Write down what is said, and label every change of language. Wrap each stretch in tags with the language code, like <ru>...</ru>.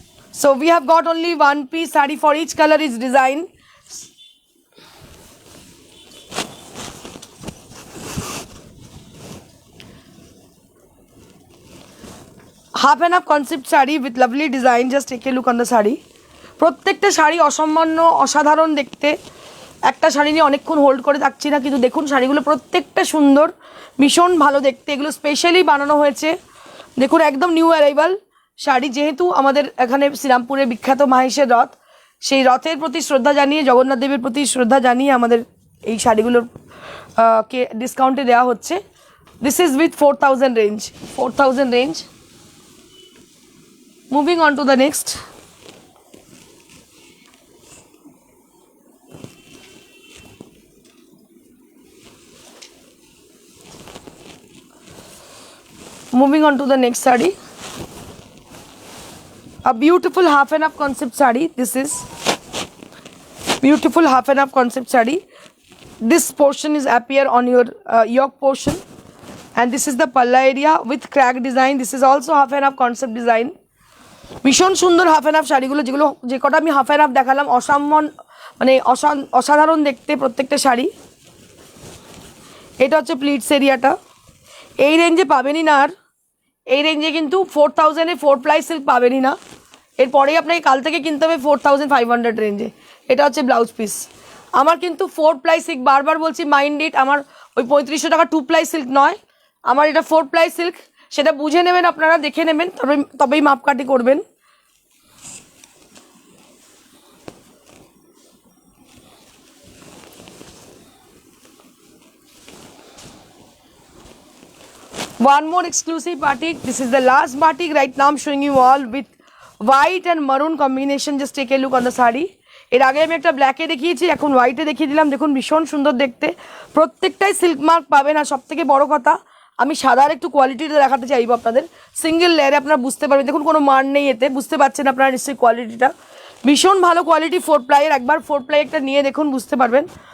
<en>So we have got only one piece sari for each color is design. Half and half concept sari with lovely design. Just take a look on the sari.</en> <bn>প্রত্যেকটা শাড়ি অসামান্য অসাধারণ দেখতে। একটা শাড়ি নিয়ে অনেকক্ষণ hold করে থাকছি না, কিন্তু দেখুন শাড়িগুলো প্রত্যেকটা সুন্দর, ভীষণ ভালো দেখতে। এগুলো স্পেশালি বানানো হয়েছে। দেখুন একদম নিউ অ্যারাইভাল শাড়ি, যেহেতু আমাদের এখানে শ্রীরামপুরে বিখ্যাত মাহেশের রথ, সেই রথের প্রতি শ্রদ্ধা জানিয়ে, জগন্নাথ দেবের প্রতি শ্রদ্ধা জানিয়ে আমাদের এই শাড়িগুলোর কে ডিসকাউন্টে দেওয়া হচ্ছে।</bn> <en>This is with 4,000 range, 4,000 range. Moving on to the next. Moving on to the next sari, a beautiful half and half concept sari. This is beautiful half and half concept sari. This portion is appear on your yoke portion, and this is the palla area with crack design. This is also half and half concept design.</en> <bn>ভীষণ সুন্দর half and half শাড়িগুলো, যেগুলো যে কটা আমি half and half দেখালাম মানে অসাধারণ দেখতে প্রত্যেকটা শাড়ি। এটা হচ্ছে প্লিটস এরিয়াটা। এই রেঞ্জে পাবেনই না, আর এই রেঞ্জে কিন্তু 4,000-এ 4 প্লাই সিল্ক পাবেনই না। এরপরেই আপনাকে কাল থেকে কিনতে হবে 4,500 রেঞ্জে। এটা হচ্ছে ব্লাউজ পিস। আমার কিন্তু 4 প্লাই সিল্ক, বারবার বলছি</bn> <en>mind it,</en> <bn>আমার ওই 3500 টাকা 2 প্লাই সিল্ক নয়, আমার এটা 4 প্লাই সিল্ক। সেটা বুঝে নেবেন আপনারা, দেখে নেবেন, তবেই মাপকাঠি করবেন।</bn> <en>One more exclusive batik. This is the last batik. Right now I'm showing you all with white and maroon combination. Just take a look on the sari.</en> <bn>এর আগে আমি একটা ব্ল্যাকে দেখিয়েছি, এখন হোয়াইটে দেখিয়ে দিলাম। দেখুন ভীষণ সুন্দর দেখতে, প্রত্যেকটাই সিল্ক মার্ক পাবেন। আর সব থেকে বড় কথা, আমি সাদার একটু কোয়ালিটিটা দেখাতে চাইবো আপনাদের। সিঙ্গেল লেয়ারে আপনারা বুঝতে পারবেন, দেখুন কোনো মান নেই এতে, বুঝতে পারছেন আপনারা নিশ্চয়ই কোয়ালিটিটা। ভীষণ ভালো কোয়ালিটি 4 প্লাইয়ের। একবার 4 প্লাই একটা নিয়ে দেখুন, বুঝতে পারবেন।</bn>